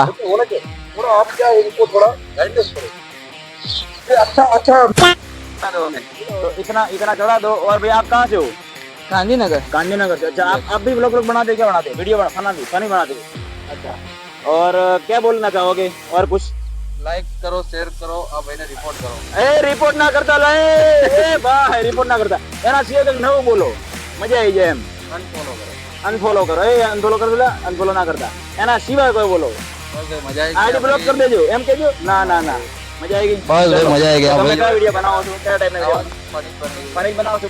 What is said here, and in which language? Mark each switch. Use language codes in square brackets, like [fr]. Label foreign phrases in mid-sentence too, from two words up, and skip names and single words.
[hi] होना चाहिए थोड़ा आप क्या इनको थोड़ा गाइडेंस करो अच्छा अच्छा तो इतना चढ़ा दो। और भैया आप कहाँ से हो? गांधीनगर. गांधीनगर से। अच्छा आप भी व्लॉग बनाते क्या बनाते? वीडियो फनी बनाते? अच्छा। और क्या बोलना चाहोगे और कुछ? [gu] લાઈક કરો શેર કરો આ ભાઈને રિપોર્ટ કરો એ રિપોર્ટ ના કરતા લાએ એ ભાઈ રિપોર્ટ ના કરતા એના સિવાય કંઈક નવું બોલો મજા આવી જાય એમ. અનફોલો કરો અનફોલો કરો અનફોલો કરી દો અનફોલો ના કરતા એના સિવાય કોઈ બોલો બસ ભાઈ મજા આઈડી બ્લોક કરી દેજો એમ કહેજો ના ના ના મજા આવી ગઈ. બસ ભાઈ ચલો. મજા આવી ગઈ તો તમે ભાઈ કયા વિડીયો બનાવો છો? કયા ટાઈપના વિડીયો ફની બનાવો છો?